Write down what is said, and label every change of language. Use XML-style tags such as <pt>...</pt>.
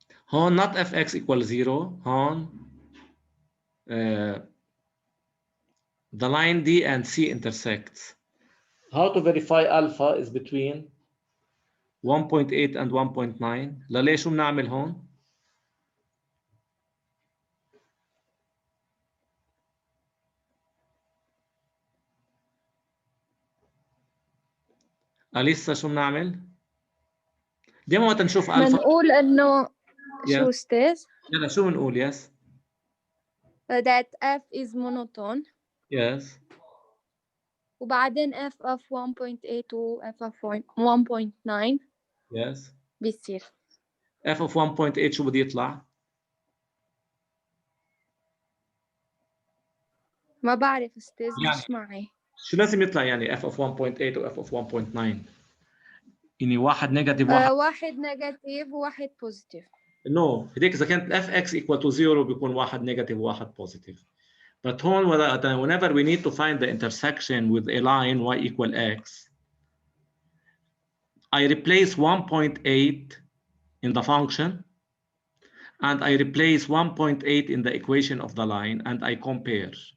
<en>هون not fx equals 0. هون the line D and C intersects. How to verify alpha is between 1.8 and 1.9.</en> <ar>لليه شو بنعمل هون؟ أليسا شو بنعمل؟ ديما وقت نشوف ألفا بنقول إنه شو</ar> <en>Yeah.</en> <ar>أستاذ؟ يلا شو بنقول؟ Yes.</ar> <en>that f is monotone Yes. وبعدين f of 1.8 و f of 1.9 Yes.</en> <ar>بيصير F of 1.8 شو بده يطلع؟ ما بعرف أستاذ يعني مش معي. شو لازم يطلع يعني F of 1.8 و F of 1.9؟ يعني واحد نيجاتيف واحد واحد نيجاتيف وواحد بوزيتيف. نو هديك إذا كانت</ar> <en>fx equal to 0</en> <ar>بيكون واحد نيجاتيف وواحد بوزيتيف.</ar> <en>But هون whenever we need to find the intersection with a line y equal x, I replace 1.8 in the function and I replace 1.8 in the equation of the line and I compare.</en>